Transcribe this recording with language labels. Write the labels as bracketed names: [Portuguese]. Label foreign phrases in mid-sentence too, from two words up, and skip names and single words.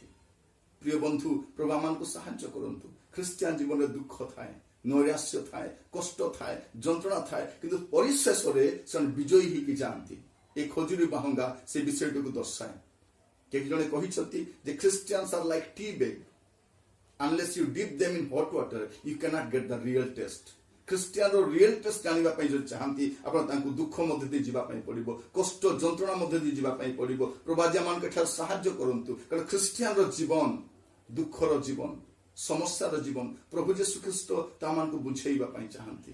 [Odia] ପ୍ରିୟ ବନ୍ଧୁ, ପ୍ରଭୁ ଆମମାନଙ୍କୁ ସାହାଯ୍ୟ କରନ୍ତୁ। ଖ୍ରୀଷ୍ଟିଆନ ଜୀବନରେ ଦୁଃଖ ଥାଏ, ନୈରାଶ୍ୟ ଥାଏ, କଷ୍ଟ ଥାଏ, ଯନ୍ତ୍ରଣା ଥାଏ, କିନ୍ତୁ ପରିଶେଷରେ ସେମାନେ ବିଜୟୀ ହେଇକି ଯାଆନ୍ତି। এই ଖଜୁରୀ ବାହୁଙ୍ଗା ସେ ବିଷୟଟିକୁ ଦର୍ଶାଏ। କେହି ଜଣେ କହିଛନ୍ତି ଯେ [English] Christians are like tea bag, unless you dip them in hot water, you cannot get the real taste. [Odia] ଖ୍ରୀଷ୍ଟିଆନ ର [English] real taste [Odia] ଜାଣିବା ପାଇଁ ଯଦି ଚାହାନ୍ତି ଆପଣ ତାଙ୍କୁ ଦୁଃଖ ମଧ୍ୟ ଦେଇ ଯିବା ପାଇଁ ପଡିବ, କଷ୍ଟ ଯନ୍ତ୍ରଣା ମଧ୍ୟ ଦେଇ ଯିବା ପାଇଁ ପଡିବ। ପ୍ରଭୁ ଆଜି ଆମମାନଙ୍କ ଠାରୁ ସାହାଯ୍ୟ କରନ୍ତୁ, କାରଣ ଖ୍ରୀଷ୍ଟିଆନର ଜୀବନ ଦୁଃଖର ଜୀବନ, ସମସ୍ୟାର ଜୀବନ ପ୍ରଭୁ ଯୀଶୁ ଖ୍ରୀଷ୍ଟ ତାମାନଙ୍କୁ ବୁଝେଇବା ପାଇଁ ଚାହାନ୍ତି।